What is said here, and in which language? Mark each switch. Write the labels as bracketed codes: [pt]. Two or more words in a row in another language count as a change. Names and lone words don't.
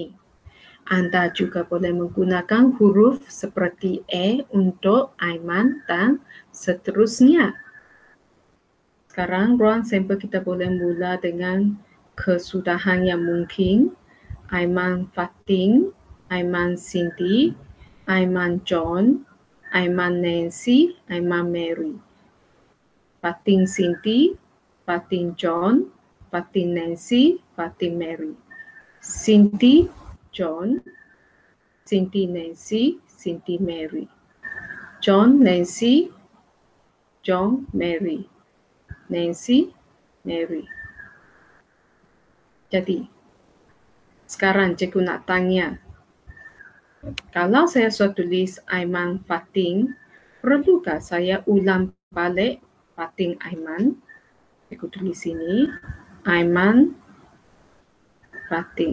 [ms] Anda juga boleh menggunakan huruf seperti A untuk Aiman dan seterusnya. Sekarang ruang sampel kita boleh mula dengan kesudahan yang mungkin. Aiman Fatin, Aiman Cindy, Aiman John, Aiman Nancy, Aiman Mary. Fatin Cindy, Fatin John, Fatin Nancy, Fatin Mary. Cindy John, Cindy Nancy, Cindy Mary. John Nancy, John Mary. Nancy Mary. Jadi, sekarang cikgu nak tanya, kalau saya sudah tulis Aiman Fatin, perlukah saya ulang balik Fatin Aiman? Cikgu tulis sini, Aiman Fatin.